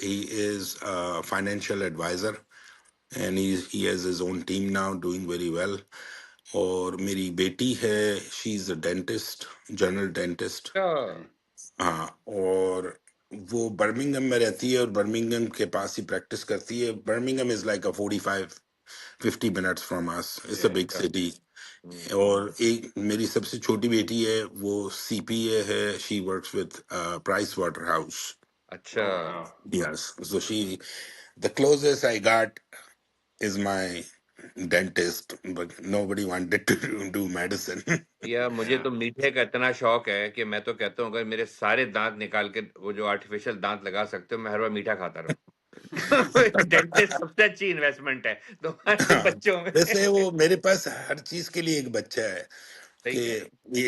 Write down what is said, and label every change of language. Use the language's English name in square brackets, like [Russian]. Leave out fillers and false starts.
[English] He is a financial advisor, and he has his own team now, doing very well. [Hindi] और मेरी बेटी है, [English] she is a dentist, general dentist. [Hindi] अच्छा, हाँ, और वो बर्मिंगम में रहती है, और बर्मिंगम के पास ही प्रैक्टिस करती है. [English] Birmingham is like a 45-50 minutes from us. It's a Yeah. big city. हम्म, [Hindi] और एक मेरी सबसे छोटी बेटी है, वो CPA है. [English] She works with Price Waterhouse. [Hindi] अच्छा, [English] Oh wow. Yes, so the closest I got is my dentist, but nobody wanted to do medicine. [Hindi] या मुझे [English] Yeah. [Hindi] तो मीठे का इतना शौक है कि मैं तो कहता हूँ अगर मेरे सारे दांत निकाल के वो जो आर्टिफिशियल दांत लगा सकते हो, मैं हर बार मीठा खाता रहूं। डेंटिस्ट सबसे अच्छी इन्वेस्टमेंट है तुम्हारे हाँ, बच्चों में। वैसे वो मेरे पास हर चीज के लिए एक बच्चा है, सही कि कह रहे